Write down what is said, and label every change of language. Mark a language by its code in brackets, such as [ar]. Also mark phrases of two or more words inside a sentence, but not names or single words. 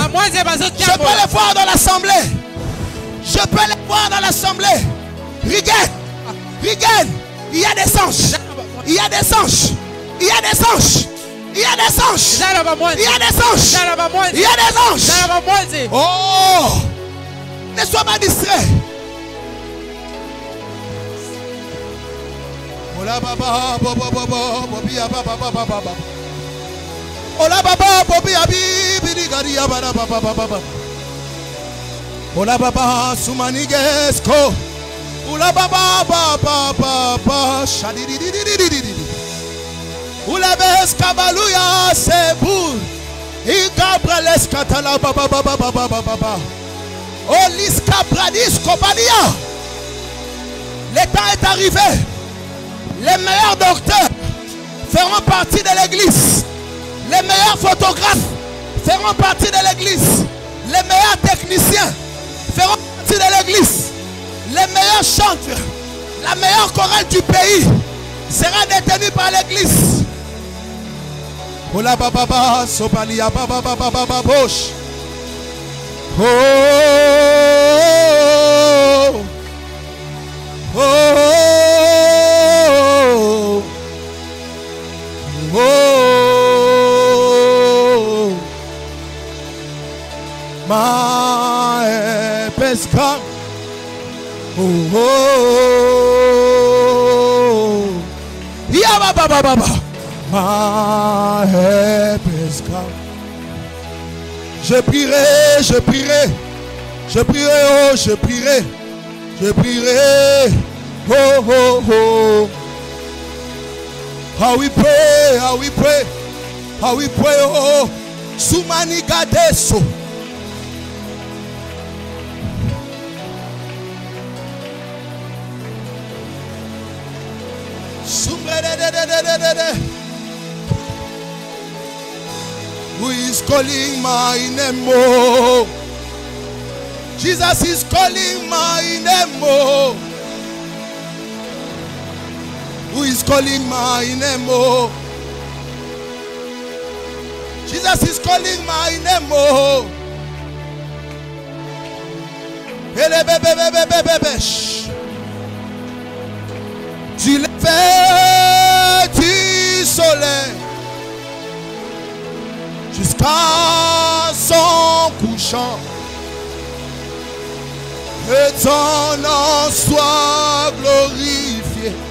[fr] Je peux les voir dans l'assemblée. Je peux les voir dans l'assemblée. Regarde. Il y a des anges. Il y a des anges. Il y a des anges. Il y a des anges. Il y a des anges. Il y a des anges. Oh, ne sois pas distrait. Ola baba baba baba bobia baba baba baba. Ola baba bobia bibi garia baba baba baba. Ola baba sumanigesko. Ola baba baba baba shadididididididi. Ola beskabaluya sebur. Igabrales katala baba baba baba baba. Olis kabradis kobania. Le temps est arrivé. Les meilleurs docteurs feront partie de l'église. Les meilleurs photographes feront partie de l'église. Les meilleurs techniciens feront partie de l'église. Les meilleurs chanteurs, la meilleure chorale du pays sera détenue par l'église. Ola baba sopalia baba baba baba bosh. [en] Oh, oh, oh, oh, my help has come. Oh, oh, yeah, baba, baba, my help has come. [fr] Je prierai, je prierai, je prierai, oh, je prierai, je prierai, oh, oh, oh. [en] How we pray, how we pray, how we pray, oh, Sumani Gadeso. Who is calling my name? Oh, Jesus is calling my name. Oh, who is calling my name? Oh, Jesus is calling my name. [fr] Oh, du lever du soleil jusqu'à son couchant, que ton nom soit glorifié.